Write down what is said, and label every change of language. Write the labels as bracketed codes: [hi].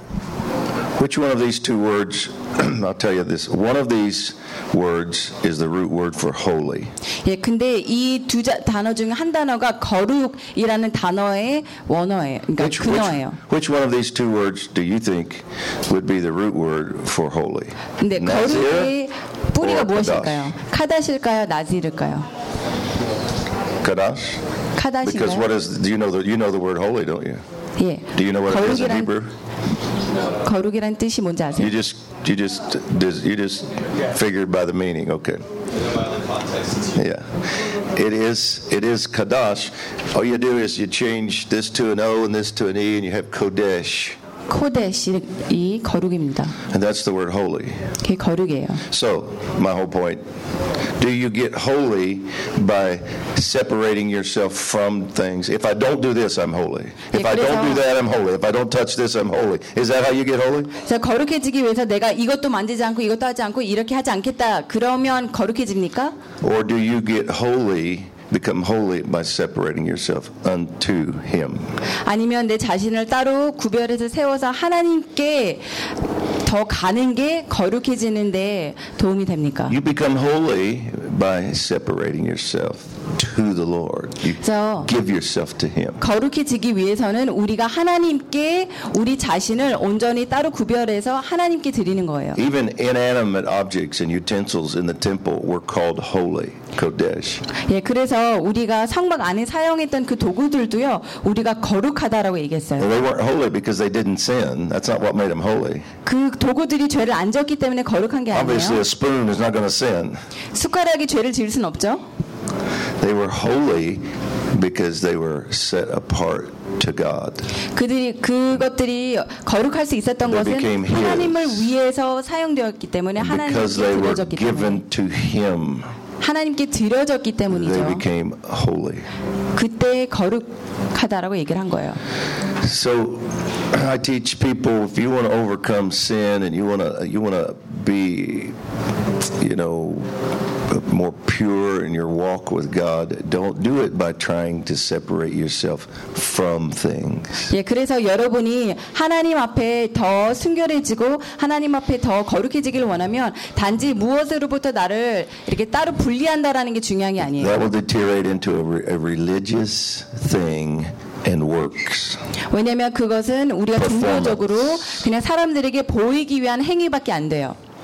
[en] No. Which one of these two words? I'll tell you this. One of these words is the root word for holy. [ko] 예, 근데 이 두 단어 중에 한 단어가 거룩이라는 단어의 원어예요. 그러니까 근어예요. [en] Which one of these two words do you think would be the root word for holy? [ko] 근데 거룩의 뿌리가 무엇일까요? 카다실까요, 나지일까요? 카다시. 카다시. [en] Because what is? Do you know the word holy, don't you? [ko] 예. [en] Do you know what it is in Hebrew? [ko] 거룩이란 뜻이 뭔지 아세요? [en] You just figured by the meaning, okay? Yeah, it is kadash. All you do is you change this to an O and this to an E, and you have kodesh. [ko] Kodesh이 거룩입니다. [en] And that's the word holy. [ko] 그게 거룩이에요. [en] So my whole point: Do you get holy by separating yourself from things? If I don't do this, I'm holy. If [ko] 예, [en] I don't do that, I'm holy. If I don't touch this, I'm holy. Is that how you get holy? [ko] 자, 거룩해지기 위해서 내가 이것도 만지지 않고 이것도 하지 않고 이렇게 하지 않겠다. 그러면 거룩해집니까? [en] Or do you get holy? Become holy by separating yourself unto Him. [ko] 아니면 내 자신을 따로 구별해서 세워서 하나님께 더 가는 게 거룩해지는 데 도움이 됩니까? [en] You become holy by separating yourself to the Lord. You give yourself to him. [ko] 거룩해지기 위해서는 우리가 하나님께 우리 자신을 온전히 따로 구별해서 하나님께 드리는 거예요. [en] Even inanimate objects and utensils in the temple were called holy. [he] Kodesh. [ko] 예, 그래서 우리가 성막 안에 사용했던 그 도구들도요. 우리가 거룩하다라고 얘기했어요. [en] They weren't holy because they didn't sin. That's not what made them holy. [ko] 그 도구들이 죄를 안 졌기 때문에 거룩한 게 아니에요. [en] Obviously a spoon is not going to sin. [ko] 숟가락이 죄를 지을 순 없죠. [en] They were holy because they were set apart to God. [ko] 그들이 그것들이 거룩할 수 있었던 것은 하나님을 위해서 사용되었기 때문에 하나님께 드려졌기 때문에. [en] Because they were given to him. [ko] 하나님께 드려졌기 때문이죠. [en] They became holy. [ko] 그때 거룩하다라고 얘기를 한 거예요. [en] So I teach people if you want to overcome sin and you want to be, you know, more pure in your walk with God, don't do it by trying to separate yourself from things. [ko] 예, 그래서 여러분이 하나님 앞에 더 순결해지고 하나님 앞에 더 거룩해지길 원하면 단지 무엇으로부터 나를 이렇게 따로 분리한다라는 게 중요한 게 아니에요. [en] That will deteriorate into a religious thing. And works. [ko] 왜냐하면 그것은 우리가 종교적으로 그냥 사람들에게 보이기 위한 행위밖에 안 돼요.